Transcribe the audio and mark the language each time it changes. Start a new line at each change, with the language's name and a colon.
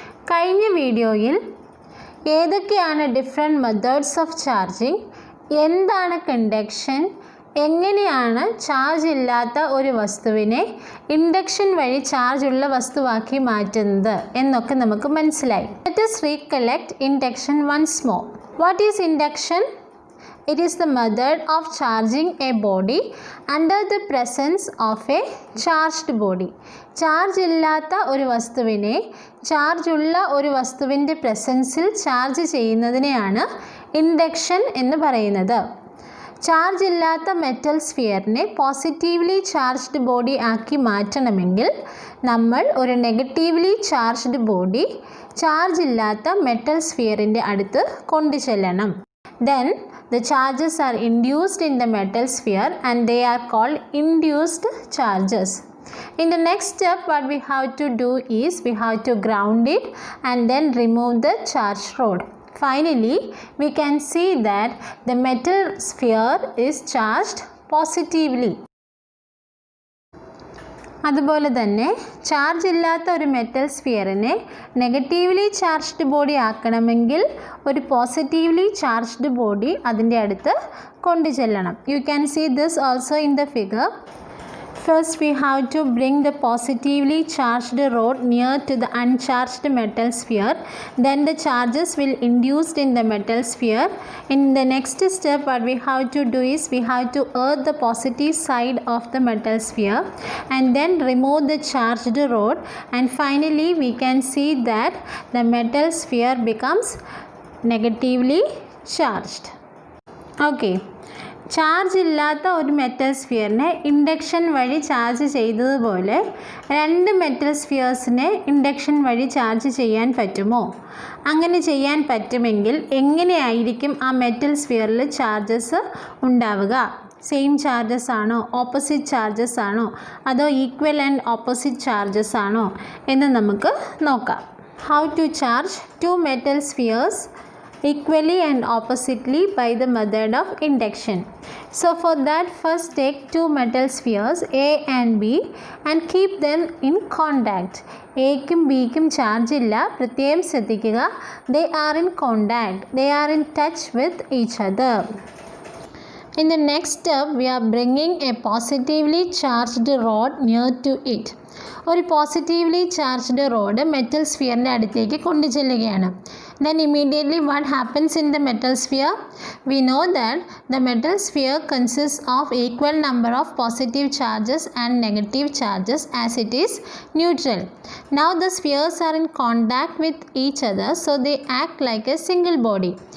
Malayalam: കഴിഞ്ഞ വീഡിയോയിൽ ഏതൊക്കെയാണ് ഡിഫറെൻറ്റ് മെത്തേഡ്സ് ഓഫ് ചാർജിങ്, എന്താണ് കണ്ടക്ഷൻ, എങ്ങനെയാണ് ചാർജ് ഇല്ലാത്ത ഒരു വസ്തുവിനെ ഇൻഡക്ഷൻ വഴി ചാർജ് ഉള്ള വസ്തുവാക്കി മാറ്റുന്നത് എന്നൊക്കെ നമുക്ക് മനസ്സിലായി.
English: Let us recollect induction once more. What is induction? It is the method of charging a body under the presence of a charged body.
Malayalam: Charge ഇല്ലാത്ത ഒരു വസ്തുവിനെ ചാർജ് ഉള്ള ഒരു വസ്തുവിൻ്റെ പ്രസൻസിൽ ചാർജ് ചെയ്യുന്നതിനെയാണ് ഇൻഡക്ഷൻ എന്ന് പറയുന്നത്. ചാർജ് ഇല്ലാത്ത മെറ്റൽ സ്ഫിയറിനെ പോസിറ്റീവ്ലി ചാർജ്ഡ് ബോഡി ആക്കി മാറ്റണമെങ്കിൽ നമ്മൾ ഒരു നെഗറ്റീവ്ലി ചാർജ്ഡ് ബോഡി ചാർജ് ഇല്ലാത്ത മെറ്റൽ സ്ഫിയറിൻ്റെ അടുത്ത് കൊണ്ടുചെല്ലണം.
English: Then the charges are induced in the metal sphere and they are called induced charges. In the next step, what we have to do is we have to ground it and then remove the charge rod. Finally, we can see that the metal sphere is charged positively.
Malayalam: അതുപോലെ തന്നെ charge ഇല്ലാത്ത ഒരു metal സ്ഫിയറിനെ negatively charged body ആക്കണമെങ്കിൽ ഒരു positively charged body അതിൻ്റെ അടുത്ത് കൊണ്ടുചെല്ലണം.
English: You can see this also in the figure. First, we have to bring the positively charged rod near to the uncharged metal sphere. Then the charges will induced in the metal sphere. In the next step, what we have to do is we have to earth the positive side of the metal sphere and then remove the charged rod. And finally, we can see that the metal sphere becomes negatively charged. Okay.
Malayalam: Charge ഇല്ലാത്ത ഒരു metal സ്ഫിയറിനെ induction വഴി charge ചെയ്തതുപോലെ രണ്ട് metal സ്ഫിയേഴ്സിനെ induction വഴി charge ചെയ്യാൻ പറ്റുമോ? അങ്ങനെ ചെയ്യാൻ പറ്റുമെങ്കിൽ എങ്ങനെയായിരിക്കും ആ മെറ്റൽ സ്ഫിയറിൽ ചാർജസ് ഉണ്ടാവുക? സെയിം ചാർജസ് ആണോ, ഓപ്പോസിറ്റ് ചാർജസ് ആണോ, അതോ ഈക്വൽ ആൻഡ് ഓപ്പോസിറ്റ് ചാർജസ് ആണോ എന്ന് നമുക്ക് നോക്കാം.
English: How to charge two metal spheres equally and oppositely by the method of induction. So for that, first take two metal spheres A and B and keep them in contact.
Malayalam: Aക്കും Bക്കും charge ഇല്ല, പ്രത്യേകം ശ്രദ്ധിക്കുക.
English: They are in contact, they are in touch with each other. In the next step, we are bringing a positively charged rod near to it.
Malayalam: ഒരു positively charged road metal സ്ഫിയറിൻ്റെ അടുത്തേക്ക് കൊണ്ടുചെല്ലുകയാണ്.
English: Then immediately what happens in the metal sphere? We know that the metal sphere consists of equal number of positive charges and negative charges as it is neutral. Now the spheres are in contact with each other, so they act like a single body.